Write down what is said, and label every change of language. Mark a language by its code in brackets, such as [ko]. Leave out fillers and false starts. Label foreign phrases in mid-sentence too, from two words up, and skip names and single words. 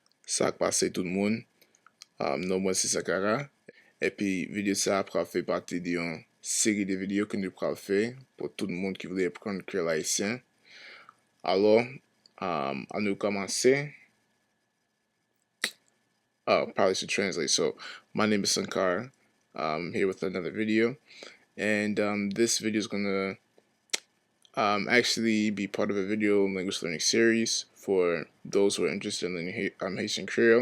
[ht] Sak pase tout moun, nou mwen se Sakara, epi video sa pral fe pati di yon seri de video ke nou pral fe pou tout moun ki vle apprendre Creole Ayisyen. Alors, an nou komanse. [en] Probably should translate. So, my name is Sankar. I'm here with another video, and this video is gonna actually be part of a video language learning series for those who are interested in learning Haitian Creole.